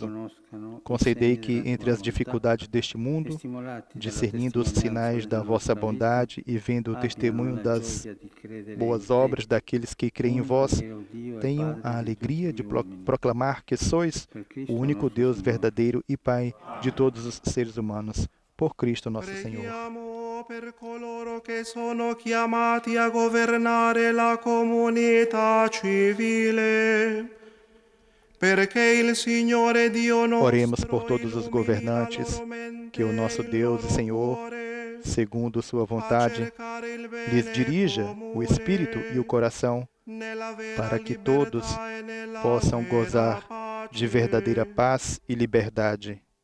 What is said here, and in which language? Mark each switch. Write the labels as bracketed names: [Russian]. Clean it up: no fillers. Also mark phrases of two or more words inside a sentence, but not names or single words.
[Portuguese] Concedei que, entre as dificuldades deste mundo, discernindo os sinais da vossa bondade e vendo o testemunho das boas obras daqueles que creem em vós, tenham a alegria de proclamar que sois o único Deus verdadeiro e Pai de todos os seres humanos, por Cristo nosso Senhor. [Italian] Per coloro che sono chiamati a governare la comunità civile, perché il Signore Dio nostro, [Portuguese] oremos por todos os governantes, que o nosso Deus e Senhor, segundo sua vontade, lhes dirija o espírito e o coração, para que todos possam gozar de verdadeira paz e liberdade.